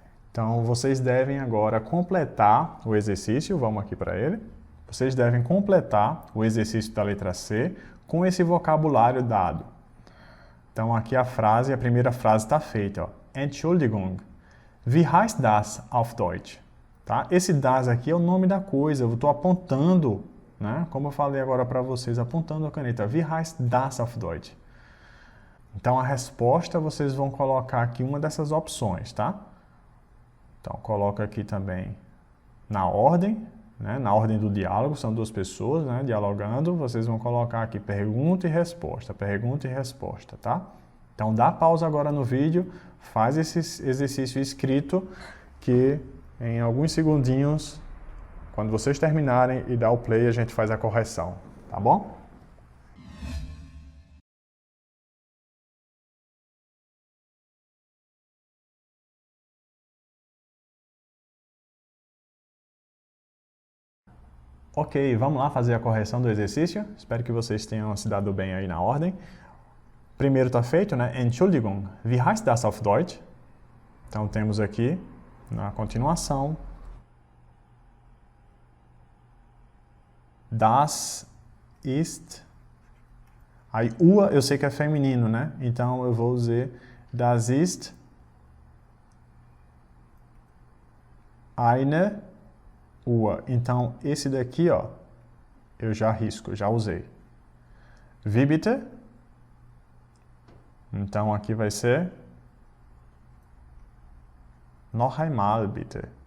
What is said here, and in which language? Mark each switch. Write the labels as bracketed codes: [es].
[pt] Então, vocês devem agora completar o exercício, vamos aqui para ele. Vocês devem completar o exercício da letra C com esse vocabulário dado. Então, aqui a primeira frase está feita, ó. [de] Entschuldigung, wie heißt das auf Deutsch? [pt] Tá? Esse das aqui é o nome da coisa, eu estou apontando, né? Como eu falei agora para vocês, apontando a caneta. [de] Wie heißt das auf Deutsch? [pt] Então, a resposta vocês vão colocar aqui uma dessas opções, tá? Então, coloca aqui também na ordem, né? Na ordem do diálogo, são duas pessoas, né, dialogando, vocês vão colocar aqui pergunta e resposta, tá? Então, dá pausa agora no vídeo, faz esse exercício escrito, que em alguns segundinhos, quando vocês terminarem e dar o play, a gente faz a correção, tá bom? Ok, vamos lá fazer a correção do exercício. Espero que vocês tenham se dado bem aí na ordem. Primeiro está feito, né? [de] Entschuldigung, wie heißt das auf Deutsch? [pt] Então temos aqui, na continuação, [de] das ist. [pt] Aí, eu sei que é feminino, né? Então eu vou usar [de] das ist eine Uhr. [pt] Então, esse daqui, ó, eu já risco, já usei. [de] Wie bitte? [pt] Então, aqui vai ser [de] noch einmal bitte.